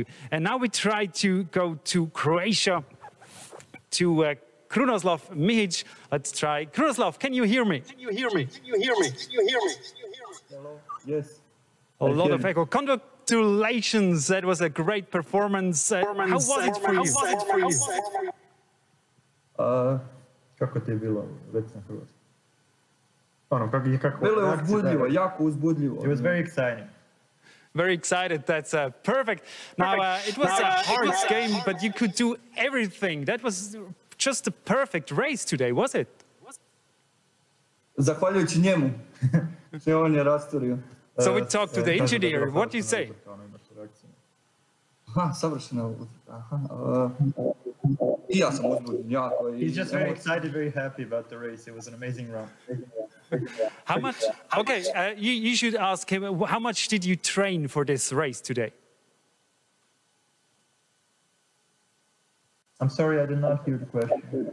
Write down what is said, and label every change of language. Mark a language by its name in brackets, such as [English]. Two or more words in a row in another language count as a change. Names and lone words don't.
[English] And now we try to go to Croatia, to Krunoslav Mihic. Let's try. Krunoslav, can you hear me? Can you hear me? Can you hear me? Can you hear me? Hello? Yes. A lot of echo. Congratulations. That was a great performance. How was it for you? [Croatian] Kako ti je bilo, reci na hrvatski? Bilo je uzbudljivo, jako uzbudljivo. [English] It was very exciting. Very excited. That's perfect. Now, it was a hard game, but you could do everything. That was just a perfect race today, was it? [Croatian] Zahvaljujući njemu. Sve on je rasturio. [English] So we talked to the engineer. What do you say? [Croatian] Aha, savršena utrka. I ja sam uzbudljen jako. [English] He's just very excited, very happy about the race. It was an amazing run. How much? Okay, you should ask him. How much did you train for this race today? I'm sorry, I did not hear the question.